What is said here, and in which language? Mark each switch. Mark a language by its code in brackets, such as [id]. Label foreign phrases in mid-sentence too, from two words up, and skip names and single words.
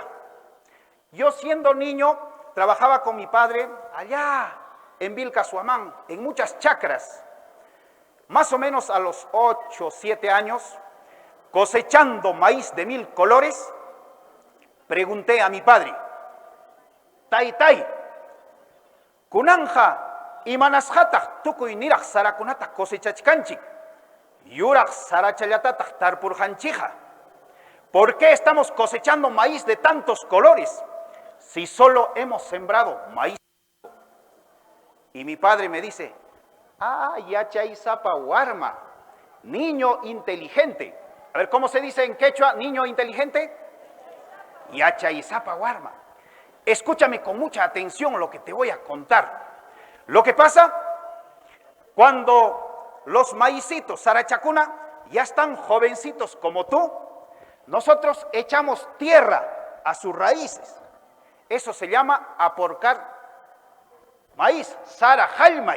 [es] Yo siendo niño trabajaba con mi padre allá en Vilcashuamán, en muchas chacras. Más o menos a los 8 o 7 años, cosechando maíz de 1000 colores, pregunté a mi padre, Tai, [qu] kunanja imanasjataq tukuy niraq sarakunata cosechachkanchik, yuraq sarachallatata tarpurjanchija. [es] ¿Por qué estamos cosechando maíz de tantos colores si solo hemos sembrado maíz? Y mi padre me dice, [qu] yachaizapa warma, [es] niño inteligente. A ver, ¿cómo se dice en quechua niño inteligente? [qu] Yachaizapa warma. [es] Escúchame con mucha atención lo que te voy a contar. Lo que pasa cuando los maicitos sarachacuna ya están jovencitos como tú, nosotros echamos tierra a sus raíces. Eso se llama aporcar maíz, sarajalmay.